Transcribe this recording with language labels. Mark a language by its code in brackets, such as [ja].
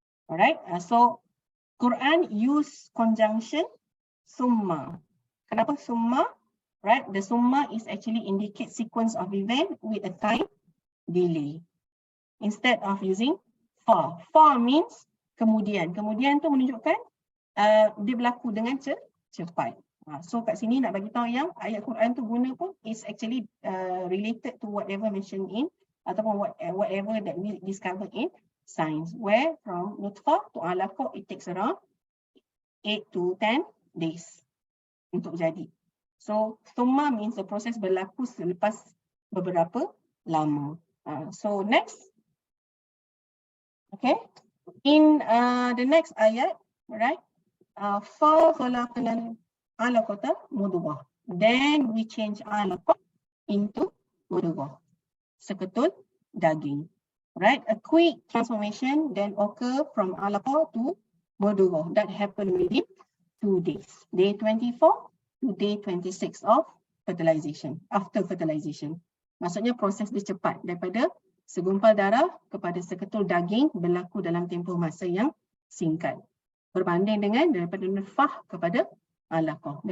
[en] Alright, so Quran use conjunction summa. [ms] Kenapa summa? [en] Right, the summa is actually indicate sequence of event with a time delay instead of using fa. Fa means [ms] kemudian. Kemudian tu menunjukkan dia berlaku dengan cepat. [en] So [ms] kat sini nak bagi tahu yang ayat Quran tu guna pun [en] is actually related to whatever mentioned in [ms] ataupun [en] whatever that we discover in science, where from nutfah to alaqah it takes around 8 to 10 days [ms] untuk jadi. [en] So summa means the process [ms] berlaku selepas beberapa lama. [en] So next, okay, in the next ayat, right? [ar] Fa khalaqnal alaqata mudghah. [en] Then we change alaqah into mudghah, [ms] seketul daging. [en] Right, a quick transformation then occur from alaqah to mudghah. That happened within 2 days, day 24 to day 26 of fertilization, after fertilization. [ms] Maksudnya proses dia cepat, daripada segumpal darah kepada seketul daging berlaku dalam tempoh masa yang singkat, berbanding dengan daripada nutfah kepada alaqah.